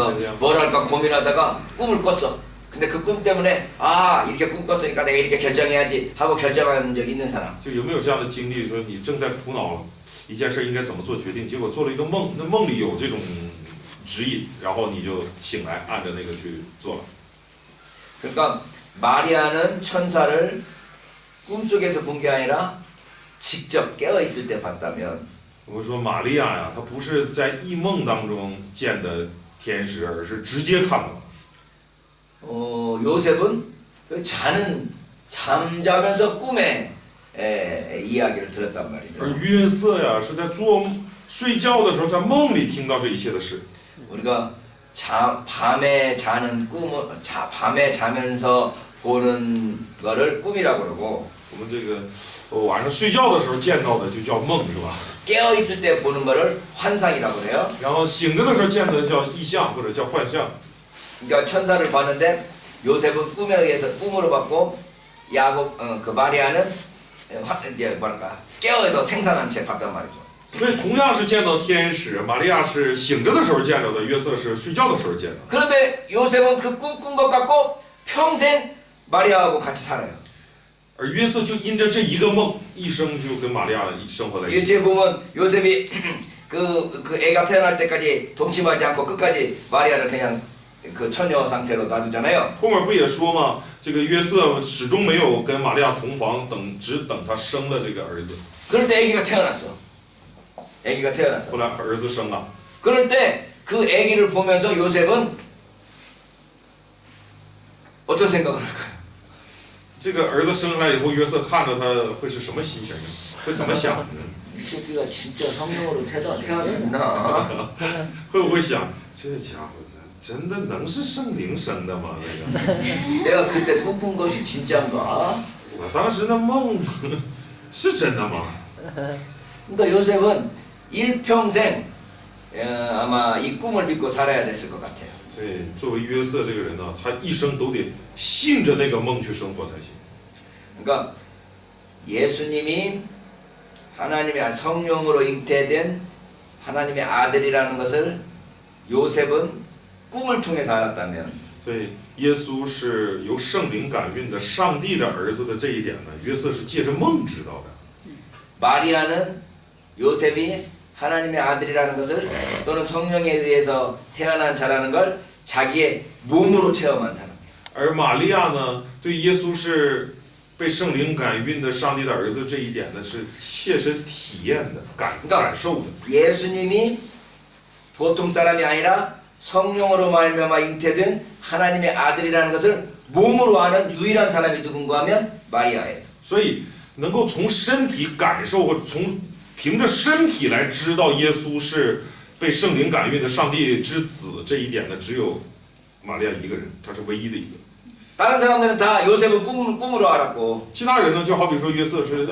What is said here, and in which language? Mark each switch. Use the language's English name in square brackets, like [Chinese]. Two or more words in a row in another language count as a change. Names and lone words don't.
[Korean] 내가 [Chinese] 谁这样？ [Korean] 뭘 할까 고민하다가 꿈을 꿨어. 근데 그 꿈 때문에 이렇게 꿈 꿨으니까 내가 이렇게 결정해야지 하고 결정한 적 있는 사람? [Chinese] 就有没有这样的经历，说你正在苦恼一件事应该怎么做决定，结果做了一个梦，那梦里有这种指引，然后你就醒来按着那个去做了。 [Korean] 그러니까 마리아는 천사를 꿈속에서 본 게 아니라 직접 깨어 있을 때 봤다면 [Chinese] 我们说玛利亚呀，她不是在异梦当中见的天使，而是直接看到的。 [Korean] 요셉은 잠자면서 꿈에 이야기를 들었단 말이죠. [Chinese] 而约瑟呀是在睡觉的时候，在梦里听到这一切的事。 [Korean] 우리가 밤에 밤에 자면서 보는 거를 꿈이라고 그러고 [Chinese] 我们这个晚上睡觉的时候见到的就叫梦，是吧？ [Korean] 깨어 있을 때 보는 거를 환상이라고 그래요. [Chinese] 然后醒着的时候见的叫异象或者叫幻象。 [Korean] 그러니까 천사를 봤는데 요셉은 꿈에 의해서 꿈으로 봤고 그 마리아는 이제 뭐랄까 깨어서 생산한 채 봤단 말이죠. [Chinese] 所以同样是见到天使，玛利亚是醒着的时候见着的，约瑟是睡觉的时候见的。 [Korean] 그런데 요셉은 그 꿈 꾼 것 같고 평생 마리아하고 같이 살아요. [Chinese] 而约瑟就因着这一个梦，一生就跟玛利亚生活在一 [Korean] 이 [Chinese] 起。 [Korean] 뒤에 보면 요셉이 그 애가 태어날 때까지 동침하지 않고 끝까지 마리아를 그냥 그 처녀 상태로 놔두잖아요. [Chinese] 后面不也说吗？这个约瑟始终没有跟玛利亚同房，只等他生了这个儿子。 [Korean] 그럴 때 아기가 태어났어. 아기가 태어났어. [Chinese] 后来儿子生了， [Korean] 그럴 때 그 아기를 보면서 요셉은 어떤 생각을 할까요? [Chinese] 这个儿子生下来以后，约瑟看着他会是什么心情呢？会怎么想呢？ [Korean] 이 새끼가 진짜 성령으로 태어났나? [Chinese] 会不会想这家伙呢，真的能是圣灵生的吗？这个， [Korean] 내가 그때 꿈꾼 것이 진짜인가? [Chinese] 我当时那梦是真的吗？ [Korean] 그러니까 요셉은 일평생 아마 이 꿈을 믿고 살아야 됐을 것 같아요. [Chinese] 所以作为约瑟这个人呢，他一生都得信着那个梦去生活才行。 [Korean] 그러니까 예수님이 하나님의 성령으로 잉태된 하나님의 아들이라는 것을 요셉은 꿈을 통해서 알았다면 [Chinese] 所以耶稣是由圣灵感孕的上帝的儿子的这一点呢，约瑟是借着梦知道的。 [Korean] 마리아는 요셉이 하나님의 아들이라는 것을 또는 성령에 의해서 태어난 자라는 걸 자기의 몸으로 체험한 사람. [Chinese] 而玛利亚呢，对耶稣是被圣灵感孕的上帝的儿子这一点呢，是切身体验的、感受的。 [Korean] 예수님이 보통 사람이 아니라 성령으로 말미암아 잉태된 하나님의 아들이라는 것을 몸으로 아는 유일한 사람이 누군가 하면 마리아예요. [Chinese] 所以能够从身体感受或凭着身体来知道耶稣是被圣灵感孕的上帝之子这一点呢，只有玛利亚一个人，她是唯一的一个。 [Korean] 다른 사람들은 다 요셉은 꿈으로 알았고 [Chinese] 其他人呢，就好比说约瑟是